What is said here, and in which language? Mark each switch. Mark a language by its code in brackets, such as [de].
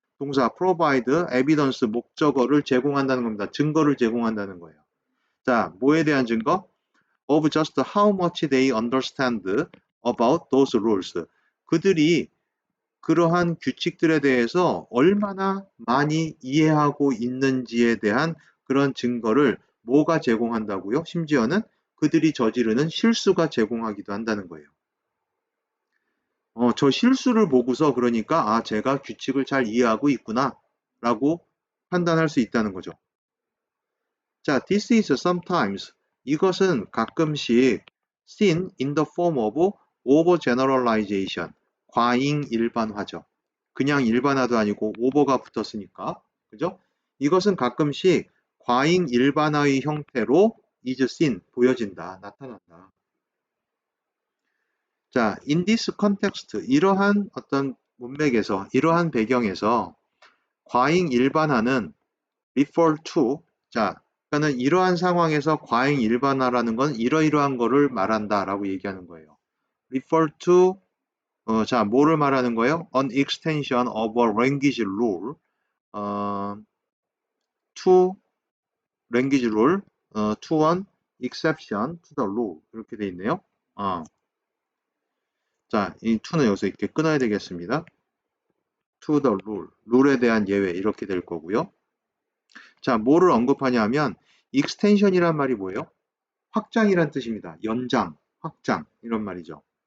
[ko] 동사 provide, evidence, 목적어를 제공한다는 겁니다. 증거를 제공한다는 거예요. 자, 뭐에 대한 증거? [en] Of just how much they understand about those rules. [ko] 그들이 그러한 규칙들에 대해서 얼마나 많이 이해하고 있는지에 대한 그런 증거를 뭐가 제공한다고요? 심지어는 그들이 저지르는 실수가 제공하기도 한다는 거예요. 저 실수를 보고서 그러니까 제가 규칙을 잘 이해하고 있구나 라고 판단할 수 있다는 거죠. 자, [en] this is sometimes. [ko] 이것은 가끔씩 [en] seen in the form of overgeneralization. [ko] 과잉 일반화죠. 그냥 일반화도 아니고 오버가 붙었으니까. 그죠? 이것은 가끔씩 과잉 일반화의 형태로 [en] is seen, [ko] 보여진다, 나타난다. 자, [en] in this context, [ko] 이러한 어떤 문맥에서, 이러한 배경에서 과잉 일반화는 refer to, 자, 그러니까는 이러한 상황에서 과잉 일반화라는 건 이러이러한 거를 말한다 라고 얘기하는 거예요. refer to, 자, 뭐를 말하는 거예요? [en] An extension of a language rule, to language rule, to an exception to the rule. [ko] 이렇게 돼 있네요. 자, 이 to는 여기서 이렇게 끊어야 되겠습니다. [en] to the rule, [ko] 룰에 대한 예외 이렇게 될 거고요. 자, 뭐를 언급하냐 하면 extension이란 말이 뭐예요? 확장이란 뜻입니다. 연장, 확장 이런 말이죠.